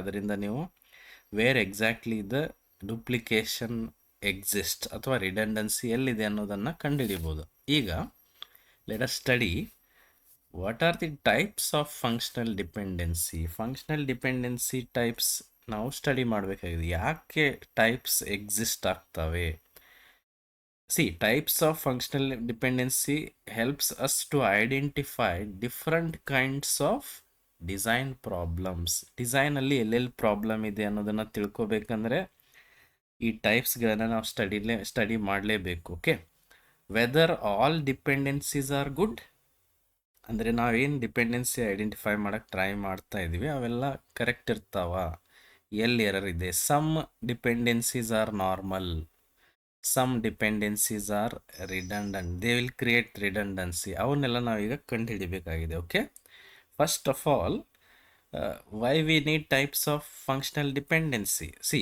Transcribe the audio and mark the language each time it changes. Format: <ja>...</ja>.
<kn>ಅದರಿಂದ ನೀವು</kn> <en>where exactly the duplication exist</en> <kn>ಅಥವಾ ರಿಡಂಡನ್ಸಿ ಎಲ್ಲಿದೆ ಅನ್ನೋದನ್ನು ಕಂಡುಹಿಡಿಬೋದು. ಈಗ</kn> <en>Let us study what are the types of functional dependency.</en> <kn>Functional dependency types ನಾವು ಸ್ಟಡಿ ಮಾಡಬೇಕಾಗಿದೆ. ಯಾಕೆ ಟೈಪ್ಸ್ ಎಕ್ಸಿಸ್ಟ್ ಆಗ್ತವೆ?</kn> <en>Types of functional dependency helps us to identify different kinds of design problems.</en> <kn>ಡಿಸೈನಲ್ಲಿ ಎಲ್ಲೆಲ್ಲಿ ಪ್ರಾಬ್ಲಮ್ ಇದೆ ಅನ್ನೋದನ್ನು ತಿಳ್ಕೊಬೇಕಂದ್ರೆ ಈ ಟೈಪ್ಸ್ಗಳನ್ನು ನಾವು ಸ್ಟಡಿ ಮಾಡಲೇಬೇಕು. Okay,</kn> <en>whether all dependencies are good,</en> <kn>ಅಂದರೆ ನಾವೇನು ಡಿಪೆಂಡೆನ್ಸಿ ಐಡೆಂಟಿಫೈ ಮಾಡೋಕ್ಕೆ ಟ್ರೈ ಮಾಡ್ತಾ ಇದ್ದೀವಿ ಅವೆಲ್ಲ ಕರೆಕ್ಟ್ ಇರ್ತಾವ, ಎಲ್ಲಿ ಎರರ್ ಇದೆ.</kn> <en>Some dependencies are normal, some dependencies are redundant, they will create redundancy.</en> <kn>ಅವನ್ನೆಲ್ಲ ನಾವೀಗ ಕಂಡುಹಿಡಿಬೇಕಾಗಿದೆ.</kn> <en>Okay, first of all why we need types of functional dependency.</en>